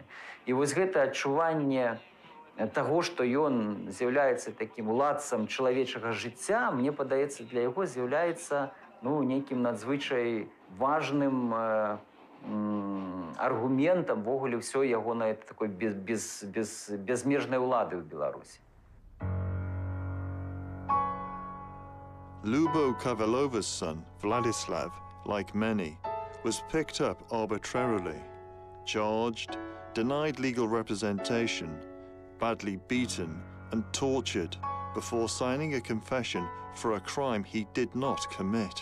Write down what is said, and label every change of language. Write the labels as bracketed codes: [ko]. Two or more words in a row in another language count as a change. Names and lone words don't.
[be] І вось гэта адчуванне таго, што ён з'яўляецца такім уладцам чалавечага жыцця, мне падаецца, для яго з'яўляецца нейкім надзвычай важным аргументам ввогуле ўсё яго на такой безмежнай улады ў Беларусі. [en] Lubo Kavelova's son, Vladislav, like many, was picked up arbitrarily, charged, denied legal representation, badly beaten and tortured before signing a confession for a crime he did not commit.